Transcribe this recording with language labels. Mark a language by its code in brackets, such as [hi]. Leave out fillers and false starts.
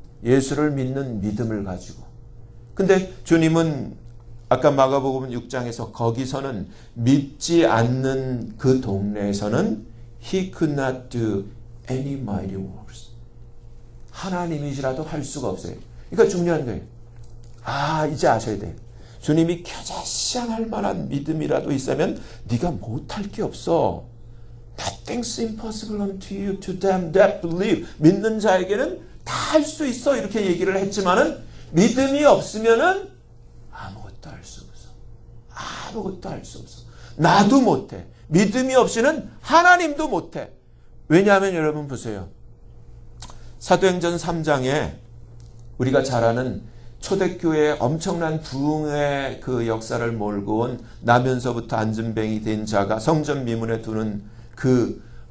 [ko] 예수를 믿는 믿음을 가지고. 근데 주님은 아까 마가복음 6장에서 거기서는 믿지 않는 그 동네에서는 [en] He could not do any mighty works. [ko] 하나님이시라도 할 수가 없어요. 그러니까 중요한 거예요. 이제 아셔야 돼요. 주님이 겨자씨할 만한 믿음이라도 있으면 네가 못할 게 없어. [en] Nothing's impossible unto you, to them that believe. [ko] 믿는 자에게는 다 할 수 있어. 이렇게 얘기를 했지만은 믿음이 없으면은 아무것도 할 수 없어. 아무것도 할 수 없어. 나도 못해. 믿음이 없이는 하나님도 못해. 왜냐하면 여러분 보세요. 사도행전 3장에 우리가 잘 아는 초대교회의 엄청난 부흥의 그 역사를 몰고 온 나면서부터 안진뱅이 된 자가 성전 미문에 두는 그